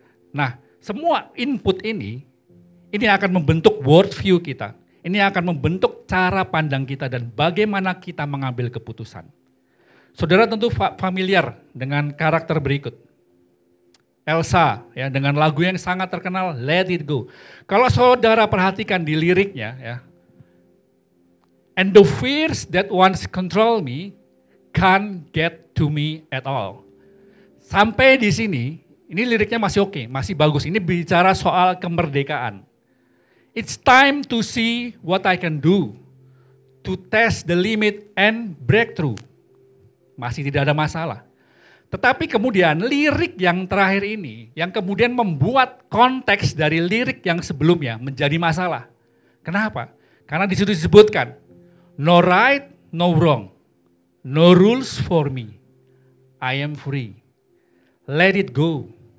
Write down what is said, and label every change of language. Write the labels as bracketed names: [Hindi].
[Indonesian] Nah, semua input ini akan membentuk worldview kita. Ini akan membentuk cara pandang kita dan bagaimana kita mengambil keputusan. Saudara tentu familiar dengan karakter berikut. Elsa, ya, dengan lagu yang sangat terkenal, Let It Go. Kalau saudara perhatikan di liriknya, ya, [English] and the fears that once control me can't get to me at all. [Indonesian] Sampai di sini, ini liriknya masih oke, masih bagus. Ini bicara soal kemerdekaan. [English] It's time to see what I can do, to test the limit and breakthrough. [Indonesian] Masih tidak ada masalah. Tetapi kemudian lirik yang terakhir ini, yang kemudian membuat konteks dari lirik yang sebelumnya menjadi masalah. Kenapa? Karena di situ disebutkan, [English] no right, no wrong. No rules for me. I am free. Let it go.